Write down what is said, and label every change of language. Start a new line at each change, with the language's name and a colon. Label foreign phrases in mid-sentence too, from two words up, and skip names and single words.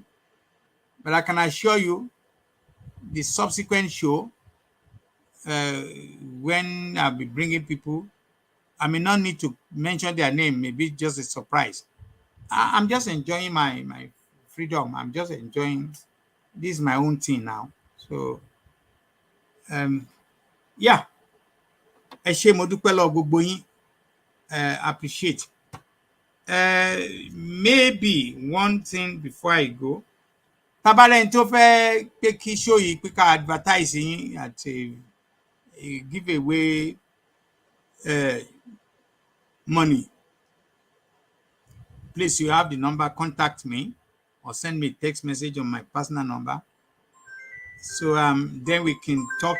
English: But I can assure you, the subsequent show, when I'll be bringing people, I may not need to mention their name. Maybe just a surprise. I'm just enjoying my freedom. I'm just enjoying this is my own thing now. So yeah,
Yoruba: ẹ ṣé mo dúpẹ́ lọ́wọ́ gbogbo yín,
English: appreciate. Maybe one thing before I go,
Yoruba: tabalẹ́ni tó fẹ́ pé kí show yìí pé ká advertise yín
English: at a giveaway money, please, you have the number, contact me or send me a text message on my personal number. So then we can talk.